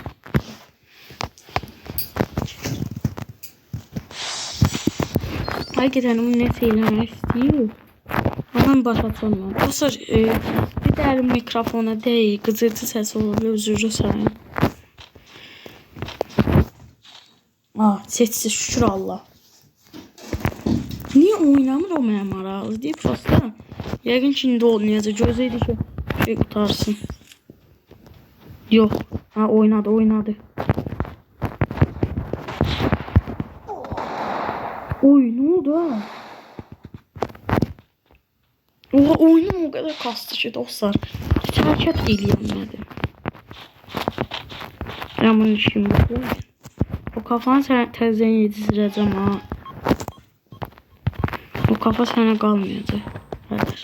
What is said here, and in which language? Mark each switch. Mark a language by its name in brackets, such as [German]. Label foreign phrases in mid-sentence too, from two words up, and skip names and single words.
[Turkish] Hakikaten bu ne söylemek istiyor. Hemen başlatalım. Dostlar bir de elim mikrofona değil. Gıcırtı ses olabilir. Özür dilerim. Sessiz şükür Allah. [Azerbaijani] Niye oynamır o mənə maraqlı deyib prosta. Yəqin ki indi oynayacaq. Gözləyir ki şey qutarsın. Yox. Oynadı. [Turkish] Oy, ne oldu ha? Oha, oyunum o kadar kastı ki dostlar. [Azerbaijani] Hiç hərəkət eləyəmədim. [Turkish] Ben bunun işim yok. [Azerbaijani] O kafanı təzədən yedizdirəcəm ha. O kafa sənə qalmayacaq. Hədir.